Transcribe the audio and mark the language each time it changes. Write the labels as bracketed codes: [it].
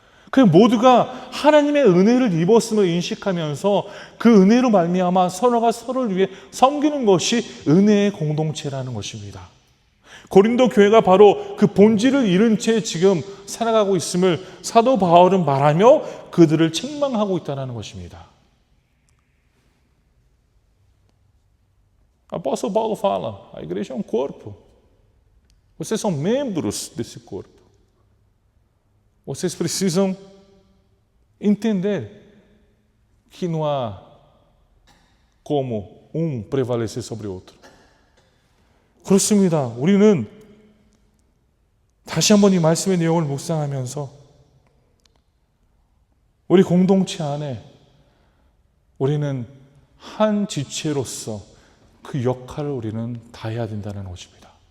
[ko] 그냥 모두가 하나님의 은혜를 입었음을 인식하면서 그 은혜로 말미암아 서로가 서로를 위해 섬기는 것이 은혜의 공동체라는 것입니다. 고린도 교회가 바로 그 본질을 잃은 채 지금 살아가고 있음을 사도 바울은 말하며 그들을 책망하고 있다는 것입니다. [pt] Apóstolo Paulo fala, a igreja é um corpo. Vocês são membros desse corpo. Vocês precisam entender que não há como um prevalecer sobre o outro. [ko] 그렇습니다. 우리는 다시 한번 이 말씀의 내용을 묵상하면서 우리 공동체 안에 우리는 한 지체로서 그 역할을 우리는 다해야 된다는 것입니다.